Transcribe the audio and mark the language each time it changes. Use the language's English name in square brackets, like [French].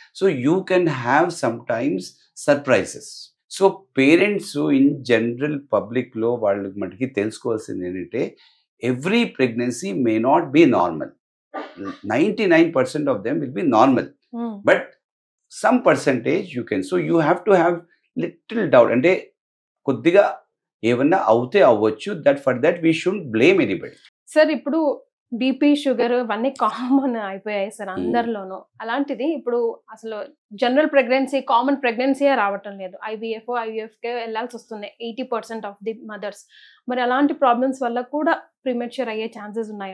[English] So you can have some times surprises. So parents in general [Telugu] పబ్లిక్లో వాళ్ళకి మటుకి తెలుసుకోవాల్సింది ఏంటంటే [English] every pregnancy may not be normal. 99% of them will be normal. But some percentage you can. So you have to have little doubt. And [Telugu] కొద్దిగా ఏమన్నా అవుతే అవ్వచ్చు. [English] That for that we shouldn't blame anybody. [Telugu] Sir ఇప్పుడు BP sugar ఇవన్నీ common అయిపోయాయి sir అందరిలోనూ. అలాంటిది ఇప్పుడు అసలు జనరల్ ప్రెగ్నెన్సీ, కామన్ ప్రెగ్నెన్సీ రావటం లేదు. ఐవీఎఫ్కే వెళ్ళాల్సి వస్తుంది [English] 80% of the mothers. [Telugu] మరి అలాంటి ప్రాబ్లమ్స్ వల్ల కూడా ప్రీమెచ్యూర్ అయ్యే ఛాన్సెస్ ఉన్నాయి.